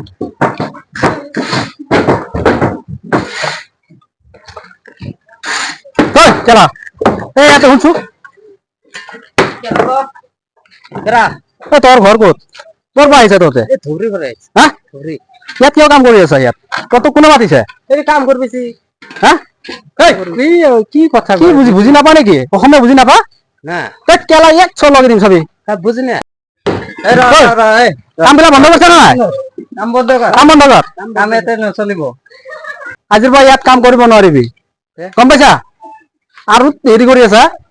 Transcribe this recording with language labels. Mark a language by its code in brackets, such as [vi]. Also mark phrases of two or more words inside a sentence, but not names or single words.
[as] চলা এই ইয়াতে শুনছো তোর ঘর ক'ত তোর পৰা আহিছে তহঁতে ইয়াত কিয় কাম কৰি আছা ইয়াত তহঁতক কোনে মাতিছে কাম কৰিবি হা কি কথা কি বুজি নাপা নেকি অসমীয়া বুজি নাপা কেলা এক চল লগাই দিম চাবি বুজি না কাম বিলাক বন্ধ কৰিছে নহয় কাম বন্ধ কৰ কাম ইয়াতে নচলিব আজিৰ পৰা ইয়াত কাম কৰিব নোৱাৰিবি গম পাইছা আৰু হেৰি কৰি আছা